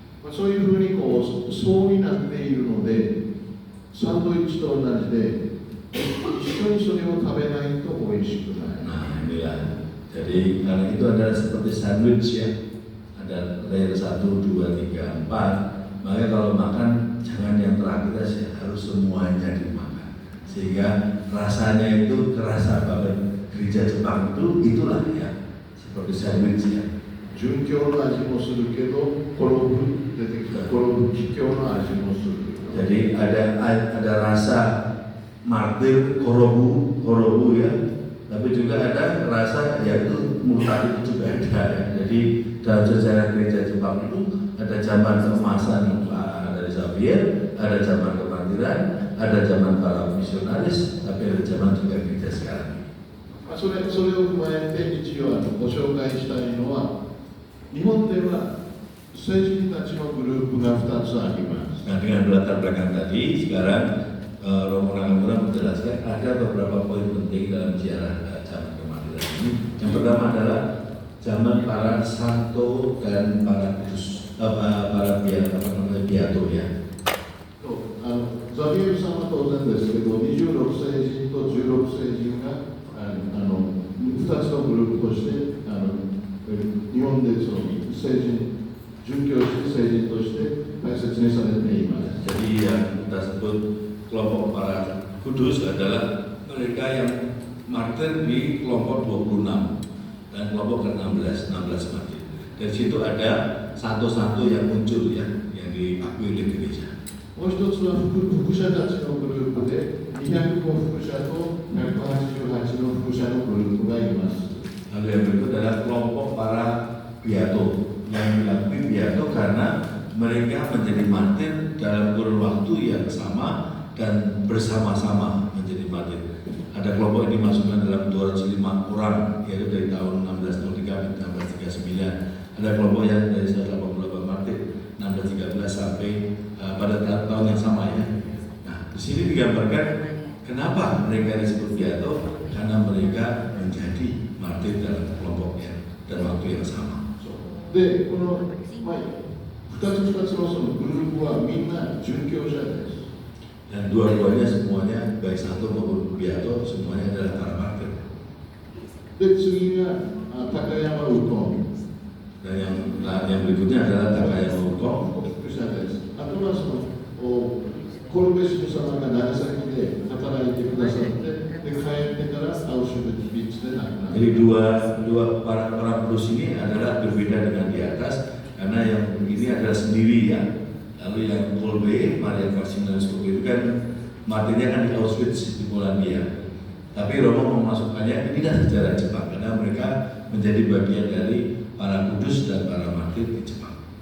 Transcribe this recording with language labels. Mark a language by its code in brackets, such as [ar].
[ja] そういうふうに層になっているので、サンドイッチと同じで一緒にそれを食べないと美味しくない。 [id] Nah inilah, jadi karena itu adalah seperti sandwich ya, ada layer 1, 2, 3, 4. Makanya kalau makan jangan yang terakhir saja, harus semuanya dimakan. Sehingga rasanya itu kerasa banget. Gereja Jepang itu itulah ya, seperti sandwich ya. [ja] 殉教の味もするけど、出てきた帰教の味もする。 [id] Jadi ada rasa martir korobu ya, tapi juga ada rasa yaitu murtad itu juga ada ya. Jadi dalam sejarah gereja Jepang itu ada zaman keemasan dari Xavier, ada zaman kemartiran, ada zaman para misionaris, tapi ada zaman juga gereja sekarang. [ja] それを踏まえて一応ご紹介したいのは、日本では聖人たちのグループが2つあります。 [id] Nah dengan latar belakang tadi, sekarang Romo Nakamura menjelaskan ada beberapa poin penting dalam sejarah zaman kemartiran ini. Yang pertama adalah zaman para santo dan para kudus, para beato ya. [ja] ザビエルさんは当然ですけど、26聖人と16聖人が2つのグループとして日本でその聖人、殉教して聖人として大切にされています。 [id] Jadi yang kita sebut kelompok para kudus adalah mereka yang martir di kelompok 26 dan kelompok ke-16 martir. Dari situ ada satu-satu yang muncul ya, yang diakui oleh gereja. [ja] もう一つは副者たちのグループで205副者と188の副者のグループがいます。 [id] Lalu yang berikut adalah kelompok para beato yang diakui beato karena mereka menjadi martir dalam kurun waktu yang sama dan bersama-sama menjadi martir. Ada kelompok ini masukkan dalam 205 orang, yaitu dari tahun 1603 1639. Ada kelompok yang dari 188 martir 1613 sampai pada tahun yang sama ya. Nah, di sini digambarkan kenapa mereka disebut beato, karena mereka menjadi martir dalam kelompoknya dan waktu yang sama. [ja] で、この2つのそのグループはみんな殉教者です。 [id] Dan dua-duanya semuanya baik satu maupun beato semuanya adalah para martir. [ja] で、次が高山右近。 [id] Dan yang berikutnya adalah Takayama Uko. [ja] 副者です。あとはそのコルベシュ様が長崎で働いてくださって、で帰ってからアウシュビッツで亡くなる。 [id] Jadi dua para kudus ini adalah berbeda dengan di atas karena yang ini adalah sendiri ya. Lalu yang Kolbe, Maria Karsinalis Kolbe itu kan martirnya kan di Auschwitz di Polandia. Tapi Romo memasukkannya ini dah sejarah Jepang karena mereka menjadi bagian dari para kudus dan para martir di Jepang.